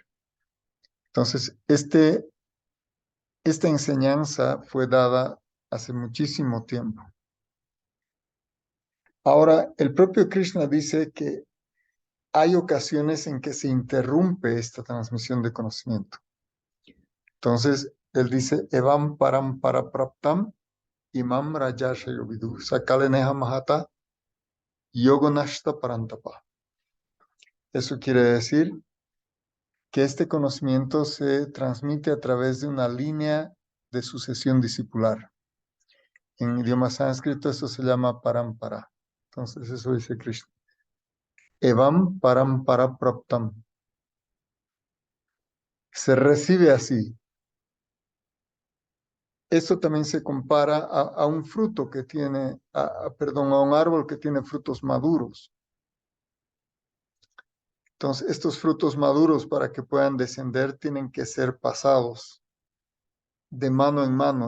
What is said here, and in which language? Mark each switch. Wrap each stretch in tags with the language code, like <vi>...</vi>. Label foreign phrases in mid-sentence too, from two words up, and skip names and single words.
<es>Entonces, esta enseñanza fue dada hace muchísimo tiempo. Ahora, el propio Krishna dice que hay ocasiones en que se interrumpe esta transmisión de conocimiento. Entonces, él dice,</es> <sa>Evam param parapraptam imam rajashayo vidu sakale neha mahata yogonashta parantapa.</sa> <es>Eso quiere decir que este conocimiento se transmite a través de una línea de sucesión discipular. En idioma sánscrito eso se llama parampara. Entonces eso dice Krishna.</es> <sa>Evam parampara praptam.</sa> <es>Se recibe así. Esto también se compara a un fruto que tiene, perdón, a un árbol que tiene frutos maduros. Entonces, estos frutos maduros para que puedan descender tienen que ser pasados de mano en mano.</es>